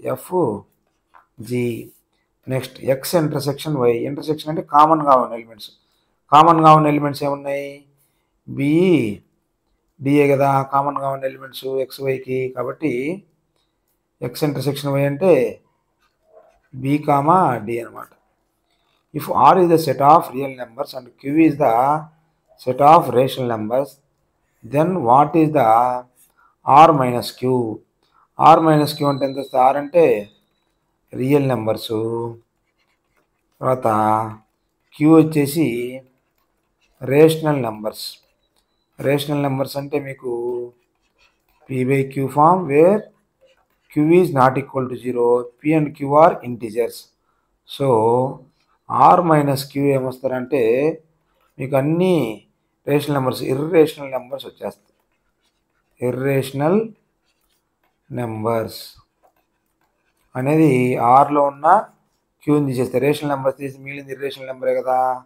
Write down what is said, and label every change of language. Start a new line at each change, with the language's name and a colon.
English: F G. Next X intersection Y.
Telugu: Intersection అంటే కామన్గా ఉన్న ఎలిమెంట్స్. కామన్గా ఉన్న ఎలిమెంట్స్ ఏమున్నాయి? బిఈ డిఏ కదా కామన్గా ఉన్న ఎలిమెంట్స్ ఎక్స్ వైకి. కాబట్టి ఎక్స్ ఇంటర్సెక్షన్ వై అంటే బి కామా డి అనమాట.
English: If R is the set of real numbers and q is the set of rational numbers, then what is the r minus q?
Telugu: r minus q అంటే ఎంత వస్తుంది? r అంటే real numbers, తర్వాత q వచ్చేసి rational numbers.
English: rational numbers
Telugu: అంటే మీకు
English: p/q form where q is not equal to 0, p and q are integers.
Telugu: So are minus Q ఏమొస్తారంటే మీకు అన్ని రేషనల్ నెంబర్స్, ఇర్రేషనల్ నెంబర్స్ వచ్చేస్తాయి. ఇర్రేషనల్ నెంబర్స్ అనేది ఆర్లో ఉన్న క్యూని తీసేస్తే రేషనల్ నెంబర్స్ తీసి మిగిలింది ఇర్రేషనల్ నెంబరే కదా.